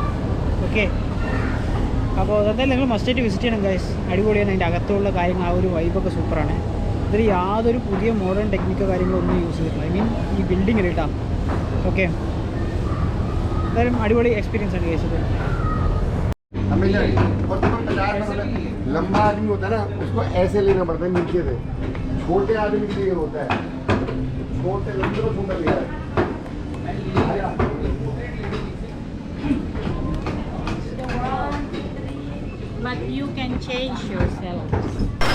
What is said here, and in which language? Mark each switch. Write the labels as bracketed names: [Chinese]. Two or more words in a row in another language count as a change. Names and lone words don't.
[Malayalam] ഓക്കെ, അപ്പോൾ അതെന്തായാലും നിങ്ങൾ മസ്റ്റായിട്ട് വിസിറ്റ് ചെയ്യണം ഗൈസ്. അടിപൊളിയാണ്. അതിൻ്റെ അകത്തുള്ള കാര്യങ്ങൾ, ആ ഒരു വൈബൊക്കെ സൂപ്പറാണ്. ഇതിൽ യാതൊരു പുതിയ മോഡേൺ ടെക്നിക്കോ കാര്യങ്ങളോ ഒന്നും യൂസ് ചെയ്തിട്ടില്ല. [English] I mean [Malayalam] ഈ ബിൽഡിങ്ങിൽ കേട്ടോ. ഓക്കെ, എന്തായാലും അടിപൊളി എക്സ്പീരിയൻസ് ആണ് ഗൈസ് ഇത്. [Hindi] लंबा आदमी होता है ना, उसको ऐसे लेना पड़ता है नीचे से. छोटे आदमी के लिए होता है. छोटे लंबे को छोटा लिया है. [English] But you can change yourself.